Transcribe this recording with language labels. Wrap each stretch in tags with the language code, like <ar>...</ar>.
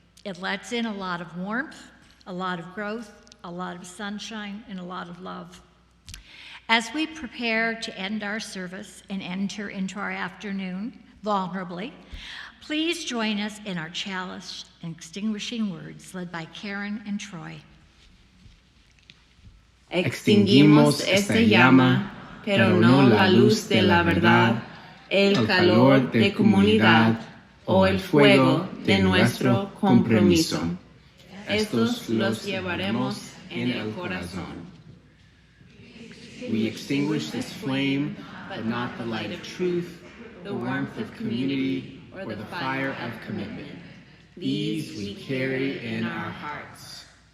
<en>It lets in a lot of warmth, a lot of growth, a lot of sunshine, and a lot of love. As we prepare to end our service and enter into our afternoon vulnerably, please join us in our chalice and extinguishing words led by Karen and Troy.</en> <es>Extinguimos esta llama, pero no la luz de la verdad, el calor de comunidad o el fuego de nuestro compromiso. Estos los llevaremos en el corazón.</es> <en>We extinguish this flame, but not the light of truth, the warmth of community, or the fire of commitment. These we carry in our hearts.</en>